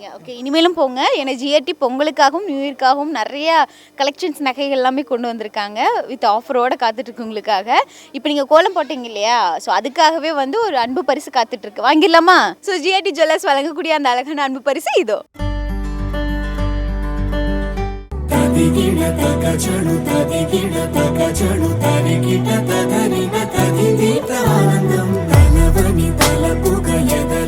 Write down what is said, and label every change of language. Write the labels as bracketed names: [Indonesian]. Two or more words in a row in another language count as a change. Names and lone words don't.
[Tamil] ஓகே, இனிமேலும் போங்க. ஏன்னா ஜிஆர்டி பொங்கலுக்காகவும் நியூ இயர்க்காகவும் நிறையா கலெக்ஷன்ஸ் நகைகள் எல்லாமே கொண்டு வந்திருக்காங்க. வித் ஆஃபரோடு காத்துட்ருக்கு உங்களுக்காக. இப்போ நீங்கள் கோலம் போட்டிங்க இல்லையா? ஸோ அதுக்காகவே வந்து ஒரு அன்பு பரிசு காத்துட்ருக்கு, வாங்கிடலாமா? ஸோ ஜிஆர்டி ஜுவல்லர்ஸ் வழங்கக்கூடிய அந்த அழகான அன்பு பரிசு இதோ. [Telugu] తదిగిడ తగచడు తదిగిడ తగచడు తరిగిట తదరిన తదిదీత ఆనందం తనవని తలపుగ